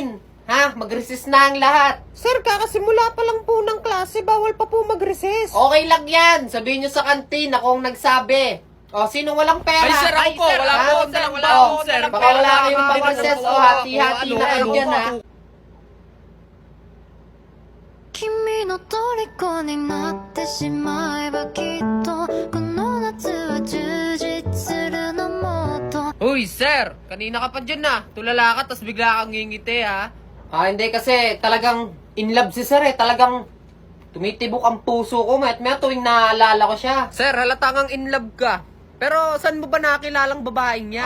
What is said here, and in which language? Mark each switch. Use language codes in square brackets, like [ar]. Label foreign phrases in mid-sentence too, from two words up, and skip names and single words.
[tl] Ha? Mag-resist na ang lahat. Sir, kakasimula pa lang po ng klase, bawal pa po mag-recess. Okay lang yan. Sabihin nyo sa kantin, ako ang nagsabi. O, sino walang pera? Ay, sir, ako po, wala ha? po akong dalang O, baon, sir. Baka wala kayong pang-recess. O, hati-hati na kayo dyan, ha? [ja] 君の虜になってしまえばきっとこの夏は充実するのもっと [tl] Uy, sir, kanina ka pa dyan ah. Tulala ka, tas bigla kang ngingiti ah. Ah, hindi kasi talagang [en] in love [tl] si sir, eh. Talagang tumitibok ang puso ko. May tuwing naalala ko siya. Sir, halata kang [en] in love [tl] ka. Pero saan mo ba nakilalang babaeng yan?